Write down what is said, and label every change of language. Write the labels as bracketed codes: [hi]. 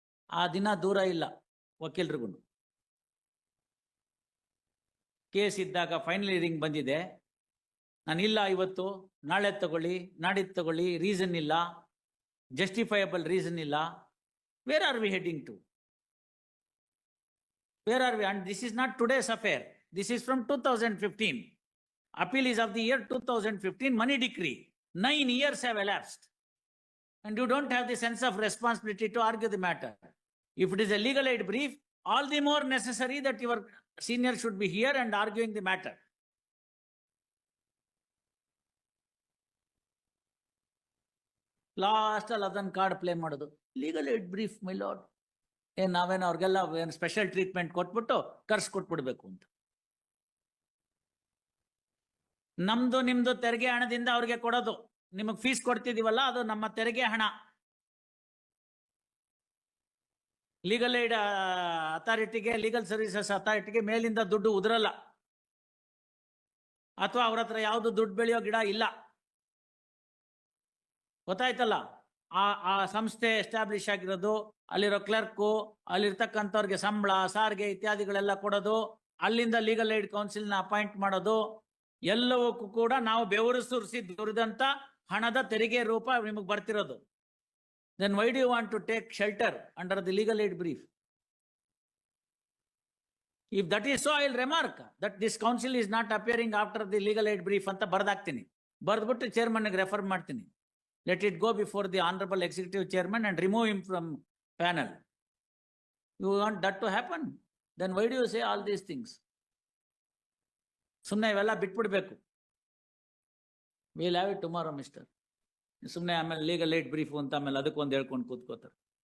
[kn] ಆ ದಿನ ದೂರ ಇಲ್ಲ ವಕೀಲ್ರಿಗೂ. ಕೇಸ್ ಇದ್ದಾಗ ಫೈನಲ್ ಹಿಯರಿಂಗ್ ಬಂದಿದೆ, ನಾನಿಲ್ಲ ಇವತ್ತು, ನಾಳೆ ತಗೊಳ್ಳಿ, ನಾಡಿದ್ದು ತಗೊಳ್ಳಿ, ರೀಸನ್ ಇಲ್ಲ, ಜಸ್ಟಿಫೈಯಬಲ್ ರೀಸನ್ ಇಲ್ಲ. [en] Where are we heading to? Where are we? And this is not today's affair. This is from 2015. Appeal is of the year 2015, money decree. 9 years have elapsed. And you don't have the sense of responsibility to argue the matter. If it is a legal aid brief, all the more necessary that your senior should be here and arguing the matter. Last all of them card play ಮಾಡೋದು. Legal aid brief, my lord. [kn] ನಾವೇನು ಅವ್ರಿಗೆಲ್ಲ ಏನು special treatment ಕೊಟ್ಬಿಟ್ಟು ಕರ್ಸ್ಕೊಟ್ಬಿಡ್ಬೇಕು ಅಂತ? ನಮ್ದು ನಿಮ್ದು ತೆರಿಗೆ ಹಣದಿಂದ ಅವ್ರಿಗೆ ಕೊಡೋದು. ನಿಮಗೆ ಫೀಸ್ ಕೊಡ್ತಿದೀವಲ್ಲ, ಅದು ನಮ್ಮ ತೆರಿಗೆ ಹಣ. ಲೀಗಲ್ ಏಡ್ ಅಥಾರಿಟಿಗೆ, ಲೀಗಲ್ ಸರ್ವಿಸಸ್ ಅಥಾರಿಟಿಗೆ ಮೇಲಿಂದ ದುಡ್ಡು ಉದುರಲ್ಲ, ಅಥವಾ ಅವ್ರ ಹತ್ರ ಯಾವುದು ದುಡ್ಡು ಬೆಳೆಯೋ ಗಿಡ ಇಲ್ಲ. ಗೊತ್ತಾಯ್ತಲ್ಲ? ಆ ಸಂಸ್ಥೆ ಎಸ್ಟಾಬ್ಲಿಷ್ ಆಗಿರೋದು, ಅಲ್ಲಿರೋ ಕ್ಲರ್ಕು, ಅಲ್ಲಿರ್ತಕ್ಕಂಥವ್ರಿಗೆ ಸಂಬಳ, ಸಾರಿಗೆ ಇತ್ಯಾದಿಗಳೆಲ್ಲ ಕೊಡೋದು, ಅಲ್ಲಿಂದ ಲೀಗಲ್ ಏಡ್ ಕೌನ್ಸಿಲ್ನ ಅಪಾಯಿಂಟ್ ಮಾಡೋದು, ಎಲ್ಲವಕ್ಕೂ ಕೂಡ ನಾವು ಬೆವರು ಸುರಿಸಿ ದುರಿದಂತ ಹಣದ ತೆರಿಗೆ ರೂಪ ನಿಮಗೆ ಬರ್ತಿರೋದು. [en] Then why do you want to take shelter under the legal aid brief? If that is so, I will remark that this counsel is not appearing after the legal aid brief [kn] ಅಂತ ಬರ್ದಾಕ್ತೀನಿ. ಬರ್ದ್ಬಿಟ್ಟು ಚೇರ್ಮನ್ಗೆ refer ಮಾಡ್ತೀನಿ. [en] Let it go before the Honorable Executive Chairman and remove him from panel. You want that to happen? Then why do you say all these things? [kn] ಸುಮ್ಮನೆ ಇವೆಲ್ಲ ಬಿಟ್ಬಿಡ್ಬೇಕು. [en] We'll have it tomorrow, mister. [kn] ಸುಮ್ಮನೆ ಆಮೇಲೆ legal aid brief ಅಂತ ಆಮೇಲೆ ಅದಕ್ಕೊಂದು ಹೇಳ್ಕೊಂಡು ಕೂತ್ಕೋತಾರೆ.